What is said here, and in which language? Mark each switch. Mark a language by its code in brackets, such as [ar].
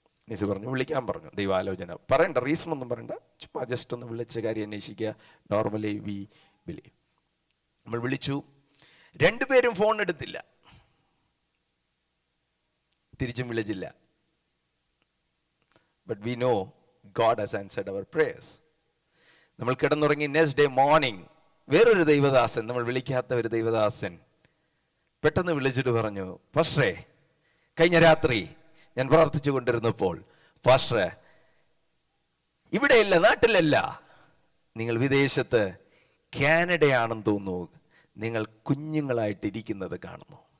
[ml] നിസ് പറഞ്ഞു, വിളിക്കാൻ പറഞ്ഞു. ദൈവാലോചന പറയണ്ട, റീസൺ ഒന്നും പറയണ്ട, ചുമ്മാ ജസ്റ്റ് ഒന്ന് വിളിച്ച കാര്യം അന്വേഷിക്കുക. [en] Normally we believe. [ml] നമ്മൾ വിളിച്ചു, 2 പേരും ഫോൺ എടുത്തില്ല, തിരിച്ചും വിളിച്ചില്ല. [en] But we know God has answered our prayers. [ml] നമ്മൾ കിടന്നുറങ്ങി. നെക്സ്റ്റ് ഡേ മോർണിംഗ് വേറൊരു ദൈവദാസൻ, നമ്മൾ വിളിക്കാത്ത ഒരു ദൈവദാസൻ പെട്ടെന്ന് വിളിച്ചിട്ട് പറഞ്ഞു, പാസ്റ്ററെ, കഴിഞ്ഞ രാത്രി ഞാൻ പ്രാർത്ഥിച്ചു കൊണ്ടിരുന്നപ്പോൾ, പാസ്റ്ററെ, ഇവിടെയല്ല, നാട്ടിലല്ല, നിങ്ങൾ വിദേശത്ത് കാനഡയാണെന്ന് തോന്നുന്നു, നിങ്ങൾ കുഞ്ഞുങ്ങളായിട്ടിരിക്കുന്നത് കാണുന്നു.